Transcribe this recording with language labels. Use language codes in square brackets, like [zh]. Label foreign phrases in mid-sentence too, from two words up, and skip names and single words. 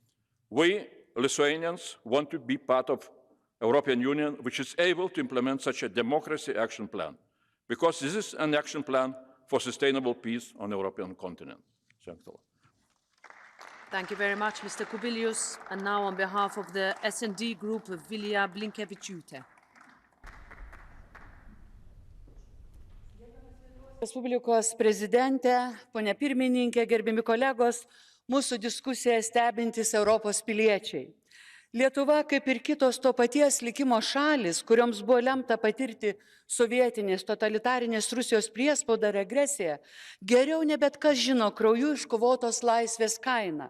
[en] We, Lithuanians, want to be part of European Union, which is able to implement such a democracy action plan, because this is an action plan for sustainable peace on the European continent. Thanks a lot. Thank you very much, Mr. Kubilius. And now on behalf of the S&D group, Vilija Blinkevičiūtė. [lt] Respublikos prezidentė, ponia pirmininkė, gerbiami kolegos, mūsų diskusiją stebintys Europos piliečiai. Lietuva, kaip ir kitos to paties likimo šalis, kurioms buvo lemta patirti sovietinės totalitarinės Rusijos priespaudą ir agresiją, geriau nebet kas žino krauju iškovotos laisvės kainą.